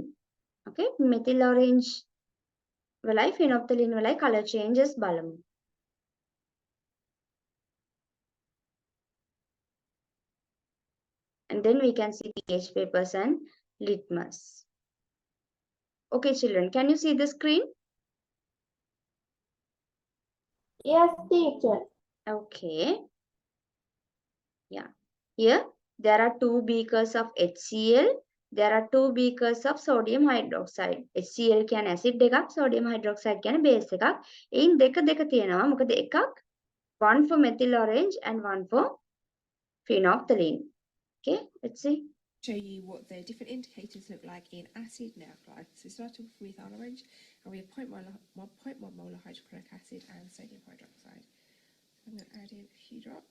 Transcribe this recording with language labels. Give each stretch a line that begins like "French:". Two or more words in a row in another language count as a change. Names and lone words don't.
English: Okay, methyl orange වලයි phenolphthalein වලයි color changes බලමු. And then we can see pH papers and litmus. Okay, children, can you see the screen? Yes, teacher. Okay. Yeah. Here, there are two beakers of HCl. There are two beakers of sodium hydroxide.
Sinhala: HCl කියන්නේ acid එකක්,
English: sodium hydroxide
Sinhala: කියන්නේ base එකක්. එයින් දෙක තියෙනවා. මොකද එකක්
English: one for methyl orange and one for phenolphthalein. Okay, let's see. Show you what the different indicators look like in acid and alkali. So starting off with our orange, and we have 0.1 molar hydrochloric acid and sodium hydroxide. I'm going to add in a few drops.